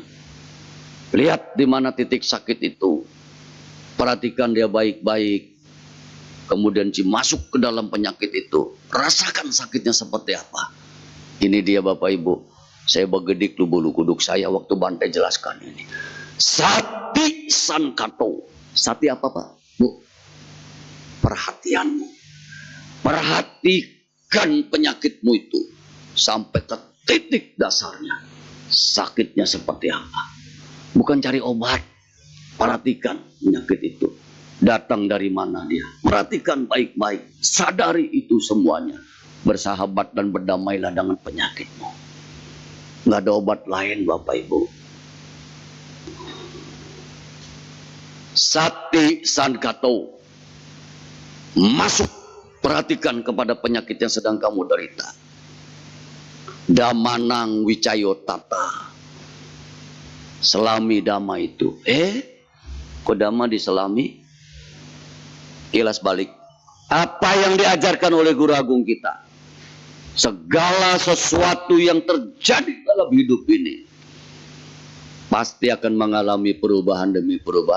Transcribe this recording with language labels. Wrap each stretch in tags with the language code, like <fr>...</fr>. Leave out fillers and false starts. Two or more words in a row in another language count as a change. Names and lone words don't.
<id>Lihat di mana titik sakit itu. Perhatikan dia baik-baik. Kemudian Cik masuk ke dalam penyakit itu. Rasakan sakitnya seperti apa. Ini dia Bapak Ibu. Saya bergedik tuh bulu kuduk saya waktu Bante jelaskan ini.</id> <pi>Sati Sankato.</pi> <id>Sati apa Pak? Bu? Perhatianmu. Perhatikan penyakitmu itu. Sampai ke titik dasarnya. Sakitnya seperti apa. Bukan cari obat. Perhatikan penyakit itu. Datang dari mana dia. Perhatikan baik-baik. Sadari itu semuanya. Bersahabat dan berdamailah dengan penyakitmu. Nggak ada obat lain Bapak Ibu.</id> <pi>Sati Sankato.</pi> <id>Masuk. Perhatikan kepada penyakit yang sedang kamu derita.</id> <pi>Damanang Wicayo Tata.</pi> <id>Selami dhamma itu. Kok dhamma diselami? Kilas balik. Apa yang diajarkan oleh Guru Agung kita? Segala sesuatu yang terjadi dalam hidup ini pasti akan mengalami perubahan demi perubahan.</id>